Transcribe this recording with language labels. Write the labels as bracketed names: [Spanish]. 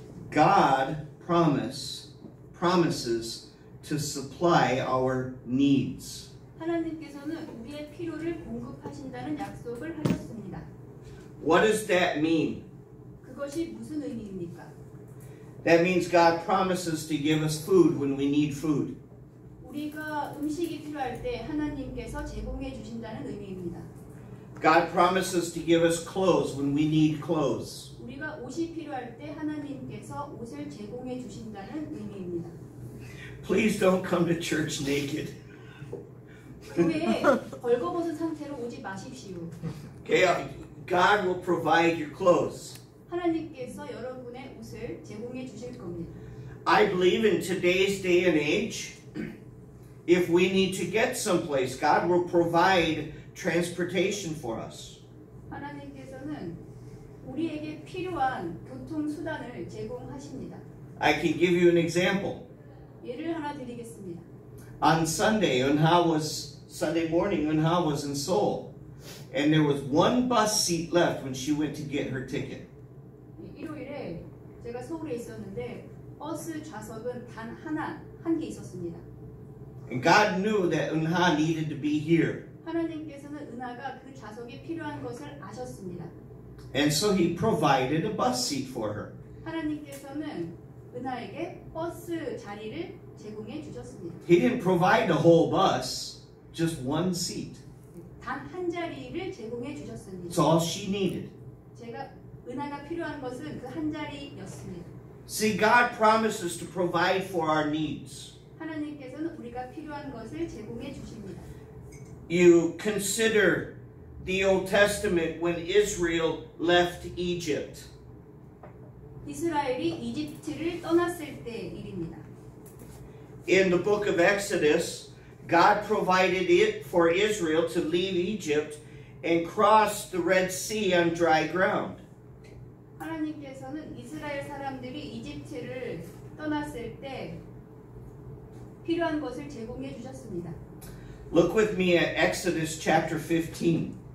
[English] God promises to supply our needs. [Korean] 하나님께서는 우리의 필요를 공급하신다는 약속을 하셨습니다. [English] What does that mean? [Korean] 그것이 무슨 의미입니까? [English] That means God promises to give us food when we need food. [Korean] 우리가 음식이 필요할 때 하나님께서 제공해 주신다는 의미입니다. [English] God promises to give us clothes when we need clothes. [Korean] 우리가 옷이 필요할 때 하나님께서 옷을 제공해 주신다는 의미입니다. [English] Please don't come to church naked. [Korean] 교회에 벌거벗은 상태로 오지 마십시오. [English] Okay, God will provide your clothes. [Korean] 하나님께서 여러분의 옷을 제공해 주실 겁니다. [English] I believe in today's day and age, if we need to get someplace, God will provide transportation for us. [Korean] 하나님께서는 우리에게 필요한 교통 수단을 제공하십니다. [English] I can give you an example. [Korean] 예를 하나 드리겠습니다. [English] On Sunday morning, Eunha was in Seoul, and there was one bus seat left when she went to get her ticket. [Korean] 일요일에 제가 서울에 있었는데 버스 좌석은 단 한 개 있었습니다. [English] And God knew that Eunha needed to be here. [Korean] 하나님께서는 은하가 그 좌석이 필요한 것을 아셨습니다. [English] And so He provided a bus seat for her. [Korean] 하나님께서는 은하에게 버스 자리를 제공해 주셨습니다. [English] He didn't provide the whole bus, just one seat. [Korean] 단 한 자리를 제공해 주셨습니다. [English] It's all she needed. [Korean] 제가 은하가 필요한 것은 그 한 자리였습니다. [English] See, God promises to provide for our needs. [Korean] 하나님께서는 우리가 필요한 것을 제공해 주십니다. [English] You consider the Old Testament when Israel left Egypt. [Korean] 이스라엘이 이집트를 떠났을 때의 일입니다. [English] In the book of Exodus, God provided it for Israel to leave Egypt and cross the Red Sea on dry ground. [Korean] 하나님께서는 이스라엘 사람들이 이집트를 떠났을 때 필요한 것을 제공해 주셨습니다. [English] Look with me at Exodus chapter 15.